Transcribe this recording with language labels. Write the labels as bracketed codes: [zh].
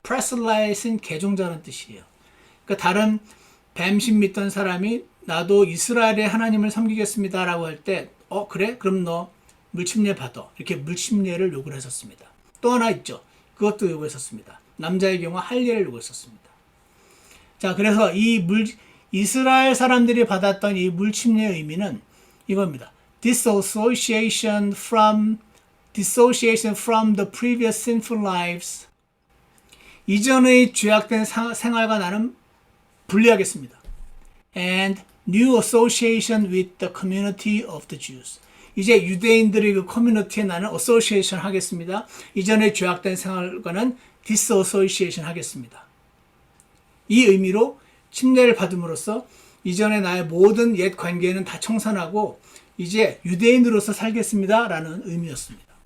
[ko] proselyte은 개종자라는 뜻이에요. 그러니까 다른 뱀신 믿던 사람이 나도 이스라엘의 하나님을 섬기겠습니다 라고 할 때, 그래? 그럼 너 물침례 받아. 이렇게 물침례를 요구를 했었습니다. 또 하나 있죠. 그것도 요구했었습니다. 남자의 경우 할례를 요구했었습니다. 자, 그래서 이스라엘 사람들이 받았던 이 물침례의 의미는 이겁니다. [en] Dissociation from the previous sinful lives. [ko] 이전의 죄악된 생활과 나는 분리하겠습니다. [en] And new association with the community of the Jews. [ko] 이제 유대인들의 그 커뮤니티에 나는 association 하겠습니다. 이전의 죄악된 생활과는 disassociation 하겠습니다. 이 의미로 침례를 받음으로써 이전의 나의 모든 옛 관계는 다 청산하고 이제 유대인으로서 살겠습니다 라는 의미였습니다.